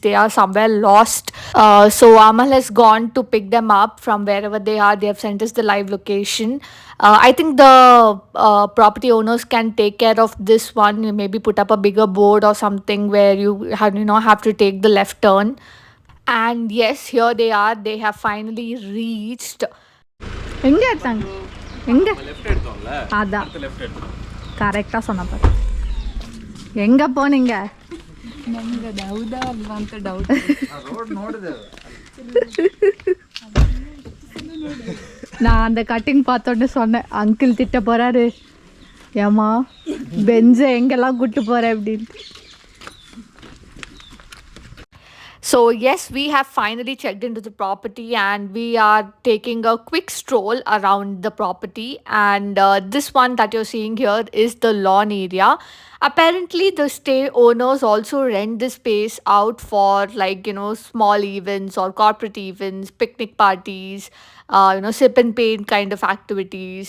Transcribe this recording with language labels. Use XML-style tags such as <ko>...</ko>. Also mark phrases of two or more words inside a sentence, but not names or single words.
<en>They are somewhere lost. So Amal has gone to pick them up from wherever they are. They have sent us the live location. I think the property owners can take care of this one, maybe put up a bigger board or something where you have to take the left turn. And yes, here they are. They have finally reached.</en> <ta>எங்க எடுத்தாங்க எங்க அதான் கரெக்டாக சொன்னப்ப எங்கே போனீங்க</ta> <kn>ನಂಗೆ ಹೌದಾ ಅಲ್ವಾ ಅಂತ ಡೌಟ್ ರೋಡ್ ನೋಡಿದೆ</kn> <ta>நான் அந்த கட்டிங் பார்த்தோன்னே சொன்னேன் அங்கிள் திட்ட போகிறாரு ஏம்மா பெஞ்சை எங்கெல்லாம் கூட்டு போகிறேன் அப்படின்ட்டு.</ta> <en>So yes, we have finally checked into the property and we are taking a quick stroll around the property. And this one that you're seeing here is the lawn area. Apparently, the stay owners also rent this space out for, like, small events or corporate events, picnic parties, sip and paint kind of activities.</en>